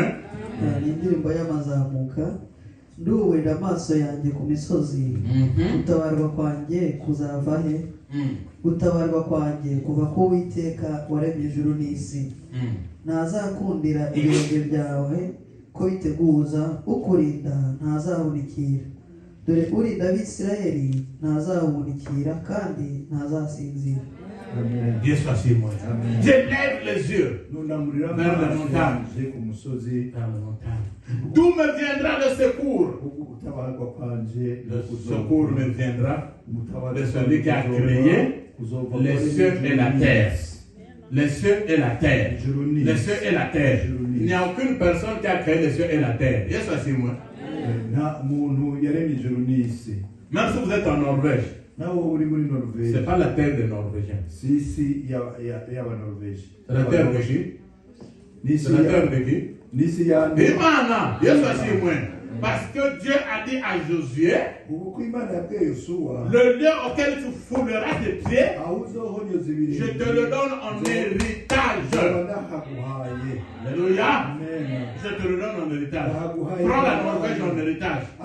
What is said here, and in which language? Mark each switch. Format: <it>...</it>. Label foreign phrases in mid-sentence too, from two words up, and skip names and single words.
<rw>ni indirimbo y'amazamuka nduwira amaso yanjye ku misozi gutabarwa kwanjye kuzava he gutabarwa kwanjye kuva ku Uwiteka waremye ijuru n'isi ntazakundira ibirenge byawe ko biteguza ukurinda ntazahunikira dore urinda Abisirayeli ntazahunikira kandi ntazasinzira. Yesu ashimwe.</rw> <fr>Je lève les yeux vers la montagne. D'où me viendra le secours? Le secours me viendra de celui qui a créé les cieux et la terre. Les cieux et la terre. Les cieux et la terre. Il n'y a aucune personne qui a créé les cieux et la terre.</fr> <rw>Yesu ashimwe.</rw> <fr>Même si vous êtes en Norvège, ce n'est pas la terre des Norvégiens. C'est la terre de qui? C'est la terre de qui?</fr> <rw>Imana. Yesu ashimwe.</rw> <fr>Parce que Dieu a dit à Josué, le lieu auquel tu fouleras tes pieds, je te le donne en héritage. Alléluia. Je te le donne en héritage. Prends la Norvège en héritage.</fr>